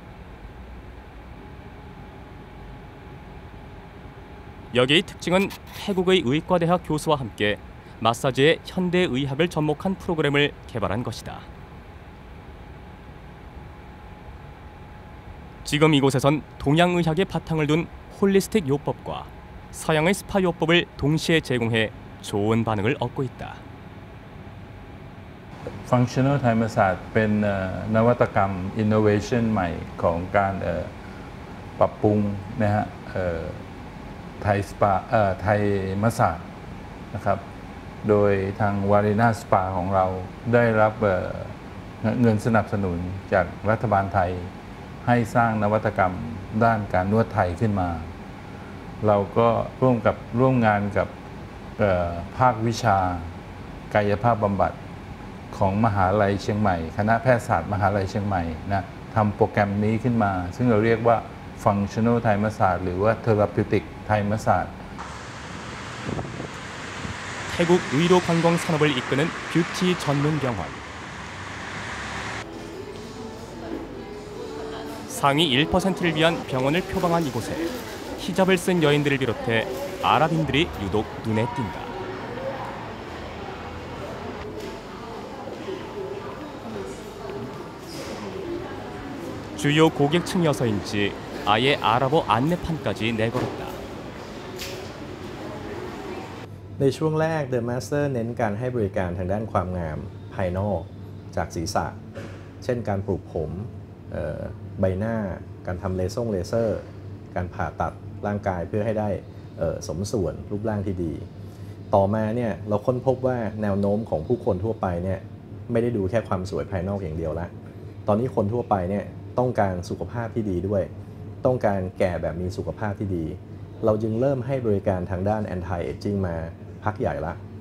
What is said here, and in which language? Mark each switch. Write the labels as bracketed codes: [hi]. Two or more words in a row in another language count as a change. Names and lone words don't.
[ko] 여기의 특징은 태국의 의과대학 교수와 함께 마사지의 현대의학을 접목한 프로그램을 개발한 것이다. 지금 이곳에선 동양의학의 바탕을 둔 홀리스틱 요법과 서양의 스파 요법을 동시에 제공해 좋은 반응을 얻고 있다. [th] Functional Thai Massage เป็นนวัตกรรม innovation ใหม่ของการปรับปรุงนะฮะไทยสปาไทยมัสซาจ นะครับโดยทางวารีนาสปาของเราได้รับเงินสนับสนุนจากรัฐบาลไทยให้สร้างนวัตกรรมด้านการนวดไทยขึ้นมาเราก็ร่วมงานกับภาควิชากายภาพบำบัดของมหาลัยเชียงใหม่คณะแพทยศาสตร์มหาลัยเชียงใหม่นะทำโปรแกรมนี้ขึ้นมาซึ่งเราเรียกว่า Functional Thai Massage หรือว่า Therapeutic Thai Massage [ko] 태국 의료 관광 산업을 이끄는 뷰티 전문 병원. 상위 1%를 위한 병원을 표방한 이곳에 히잡을 쓴 여인들을 비롯해 아랍인들이 유독 눈에 띈다. 주요 고객층이어서인지 아예 아랍어 안내판까지 내걸었다. [th] ในช่วงแรก The Master เน้นการให้บริการทางด้านความงามภายนอกจากศีรษะเช่นการปลูกผมใบหน้าการ ทำเลเซอร์การผ่าตัดร่างกายเพื่อให้ได้สมส่วนรูปร่างที่ดีต่อมาเนี่ยเราค้นพบว่าแนวโน้มของผู้คนทั่วไปเนี่ยไม่ได้ดูแค่ความสวยภายนอกอย่างเดียวละตอนนี้คนทั่วไปเนี่ยต้องการสุขภาพที่ดีด้วยต้องการแก่แบบมีสุขภาพที่ดีเราจึงเริ่มให้บริการทางด้าน [en] Anti Aging [th] มาพักใหญ่ละ